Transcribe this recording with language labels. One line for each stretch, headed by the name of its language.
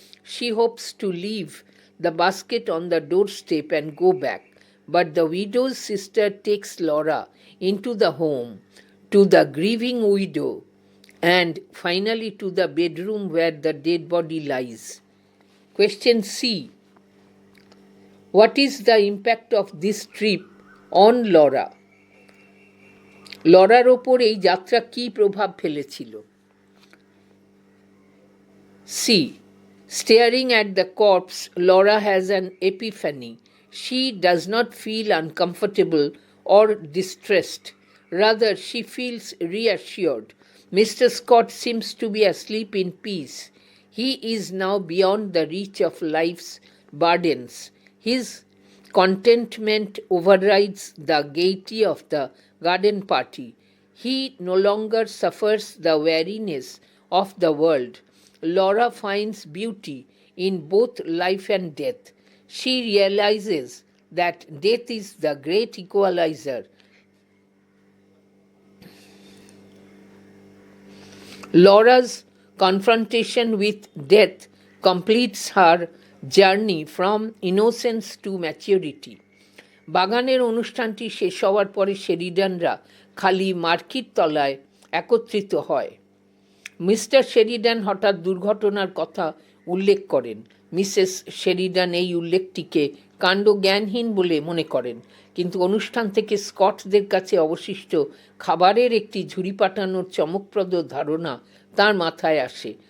English: She hopes to leave the basket on the doorstep and go back, but the widow's sister takes Laura into the home, to the grieving widow, and finally to the bedroom where the dead body lies. Question C. What is the impact of this trip on Laura?
Bangla: Lawler ওপর এই যাত্রা কী প্রভাব ফেলেছিল?
English: C. Staring at the corpse, Laura has an epiphany. She does not feel uncomfortable or distressed. Rather, she feels reassured. Mr. Scott seems to be asleep in peace. He is now beyond the reach of life's burdens. His contentment overrides the gaiety of the garden party. He no longer suffers the weariness of the world. Laura finds beauty in both life and death. She realizes that death is the great equalizer. Laura's confrontation with death completes her journey from innocence to maturity.
Bangla: বাগানের অনুষ্ঠানটি শেষ হওয়ার পরে শেরিডানরা খালি marked তলায় একত্রিত হয়। Mister Sheridan হঠাৎ দুর্ঘটনার কথা উল্লেখ করেন। মিসেস শেরিডান এই উল্লেখটিকে কাণ্ডজ্ঞানহীন বলে মনে করেন, কিন্তু অনুষ্ঠান থেকে স্কটদের কাছে অবশিষ্ট খাবারের একটি ঝুড়ি পাঠানোর চমকপ্রদ ধারণা তার মাথায় আসে।